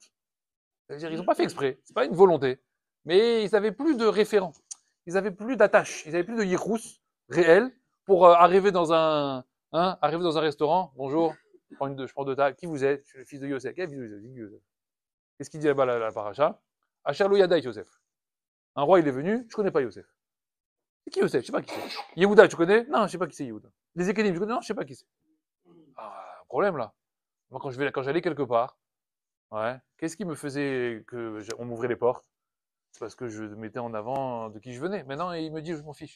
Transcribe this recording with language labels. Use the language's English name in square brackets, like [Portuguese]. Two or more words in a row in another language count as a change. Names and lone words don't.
[French] C'est-à-dire, ils n'ont pas fait exprès. C'est pas une volonté. Mais ils n'avaient plus de référent. Ils n'avaient plus d'attache. Ils n'avaient plus de yirous réel pour arriver dans un restaurant. Bonjour. Je prends deux tables. Qui vous êtes? Je suis le fils de Yosef. Qu'est-ce qu'il dit là-bas, la paracha? [Hebrew] אשר לא ידע יוסף. [French] Un roi, il est venu, je connais pas Yosef. C'est qui Yosef? Je sais pas qui c'est. Yehuda, tu connais? Non, je sais pas qui c'est Yehuda. Les Ekenim, tu connais? Non, je sais pas qui c'est. Ah, problème là. Moi, quand j'allais quelque part, ouais, qu'est-ce qui me faisait on m'ouvrait les portes? C'est parce que je mettais en avant de qui je venais. Maintenant, il me dit, je m'en fiche.